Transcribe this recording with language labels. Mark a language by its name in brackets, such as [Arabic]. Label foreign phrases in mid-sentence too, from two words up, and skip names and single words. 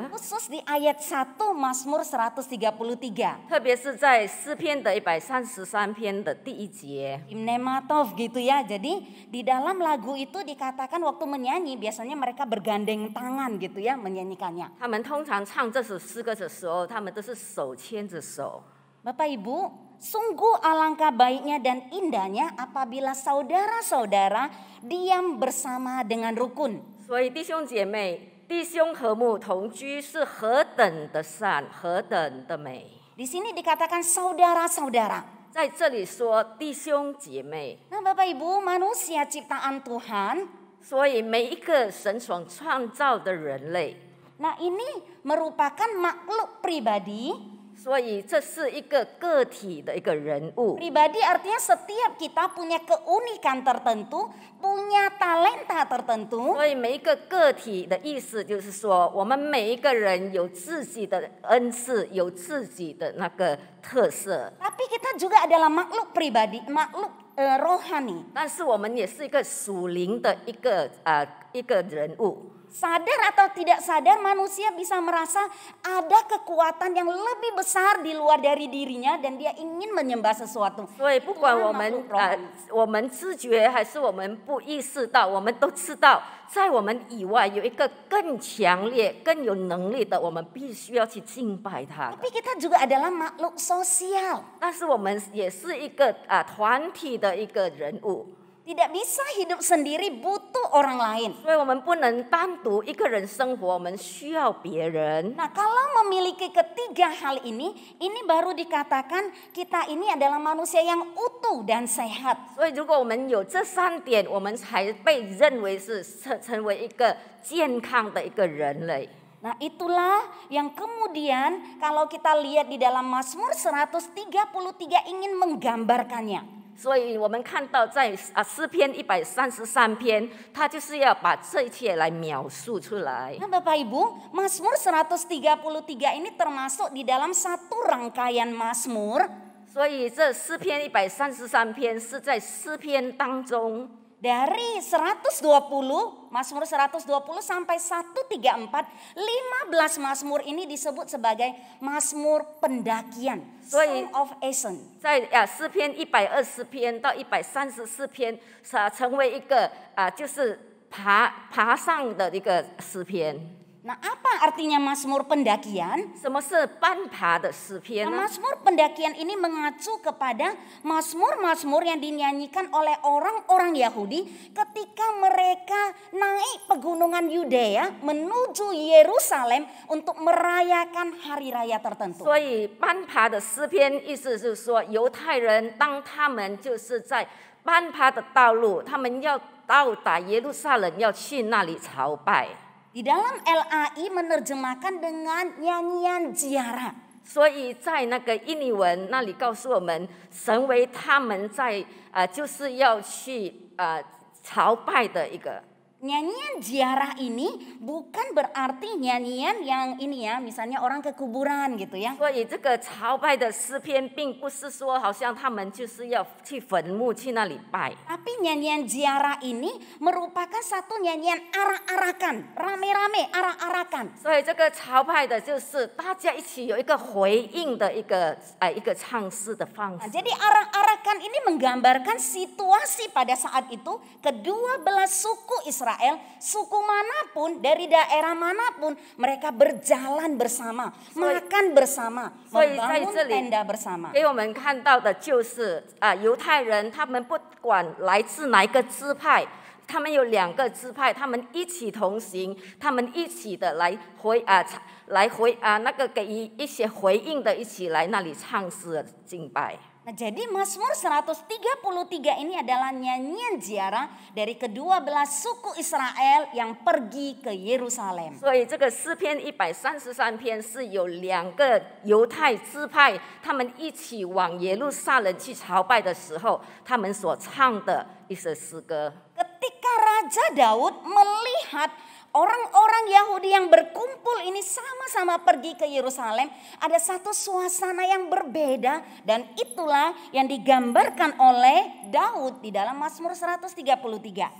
[Indonesian] Khusus di ayat 1 Mazmur 133. [Chinese] 特别是在诗篇的133篇的第1节。 [Indonesian] Himnematov gitu ya. Jadi di dalam lagu itu dikatakan waktu menyanyi biasanya mereka bergandeng tangan gitu ya menyanyikannya. [Chinese] 他们通常唱这首诗歌的时候，他们都是手牵着手。 [Indonesian] Bapak Ibu, sungguh alangkah baiknya dan indahnya apabila saudara-saudara diam bersama dengan rukun. [Chinese] 所以弟兄姐妹，弟兄和睦同居是何等的善，何等的美。 [Indonesian] Di sini dikatakan saudara-saudara. [Chinese] 在这里说弟兄姐妹， [Indonesian] Nah Bapak Ibu, manusia ciptaan Tuhan. [Chinese] 所以每一个神所创造的人类， [Indonesian] Nah ini merupakan makhluk pribadi. [Chinese] 所以这是一个个体的一个人物。 [Indonesian] Pribadi artinya setiap kita punya keunikan tertentu, punya talenta tertentu. [Chinese] 所以每一个个体的意思就是说，我们每一个人有自己的恩赐，有自己的那个特色。 [Indonesian] Tapi kita juga adalah makhluk pribadi, makhluk rohani. [Chinese] 但是我们也是一个属灵的一个人物。 [Indonesian] Sadar atau tidak sadar manusia bisa merasa ada kekuatan yang lebih besar di luar dari dirinya dan dia ingin menyembah sesuatu. [Chinese] 所以不管我们知觉还是我们不意识到，我们都知道，在我们以外有一个更强烈、更有能力的，我们必须要去敬拜他。 [Indonesian] Tapi kita juga adalah makhluk sosial. [Chinese] 但是我们也是一个团体的一个人物。 [Indonesian] Tidak bisa hidup sendiri, butuh orang lain. [Chinese] 所以我们不能单独一个人生活，我们需要别人。 [Indonesian] Nah, kalau memiliki ketiga hal ini baru dikatakan kita ini adalah manusia yang utuh dan sehat. [Chinese] 所以如果我们有这3点，我们才被认为是成为一个健康的一个人类。 [Indonesian] Nah, itulah yang kemudian kalau kita lihat di dalam Mazmur 133 ingin menggambarkannya. [Chinese] 所以我们看到在诗篇133篇，他就是要把这一切来描述出来。 [Indonesian] Nah, Bapak Ibu, Mazmur 133 ini termasuk di dalam satu rangkaian Mazmur. [Chinese] 所以这诗篇133篇是在诗篇当中。 [Indonesian] Dari 120, Mazmur 120 sampai 134, 15 Mazmur ini disebut sebagai Mazmur pendakian, [English] Song of Ascent. [Chinese] 在诗篇120篇到134篇，成为一个就是爬上的一个诗篇。 [Indonesian] Nah, apa artinya Mazmur pendakian? [Chinese] 什么是攀爬的诗篇 [Indonesian] Nah, [Chinese] 呢？ [Indonesian] Mazmur pendakian ini mengacu kepada Mazmur-Mazmur yang dinyanyikan oleh orang-orang Yahudi ketika mereka naik pegunungan Yudea menuju Yerusalem untuk merayakan hari raya tertentu. [Chinese] 所以攀爬的诗篇意思是说，犹太人当他们就是在攀爬的道路，他们要到达耶路撒冷，要去那里朝拜。 [Indonesian] Di dalam LAI menerjemahkan dengan nyanyian ziarah. [Chinese] 所以在那个印尼文那里告诉我们，成为他们在就是要去朝拜的一个。 [Indonesian] Nyanyian ziarah ini bukan berarti nyanyian yang ini ya, misalnya orang ke kuburan gitu ya. [Chinese] 所以这个朝拜的诗篇，并不是说好像他们就是要去坟墓去那里拜。 [Indonesian] Tapi nyanyian ziarah ini merupakan satu nyanyian arak-arakan, rame-rame arak-arakan. [Chinese] 所以这个朝拜的就是大家一起有一个回应的一个唱诗的方 [Indonesian] Nah, [Chinese] 式。 [Indonesian] jadi arak-arakan ini menggambarkan situasi pada saat itu kedua belah suku Israel, suku manapun dari daerah manapun mereka berjalan bersama, makan bersama, membangun tenda bersama. [Chinese] 给我们看到的就是犹太人他们不管来自哪一个支派，他们有2个支派，他们一起同行，他们一起的来那个给予一些回应的，一起来那里唱诗敬拜。 [Indonesian] Nah, jadi Mazmur 133 ini adalah nyanyian ziarah dari kedua belah suku Israel yang pergi ke Yerusalem. [Chinese] 所以这个诗篇133篇是有2个犹太支派，他们一起往耶路撒冷去朝拜的时候，他们所唱的一首诗歌。 [Indonesian] Ketika Raja Daud melihat orang-orang Yahudi yang berkumpul ini sama-sama pergi ke Yerusalem, ada satu suasana yang berbeda dan itulah yang digambarkan oleh Daud di dalam Mazmur 133.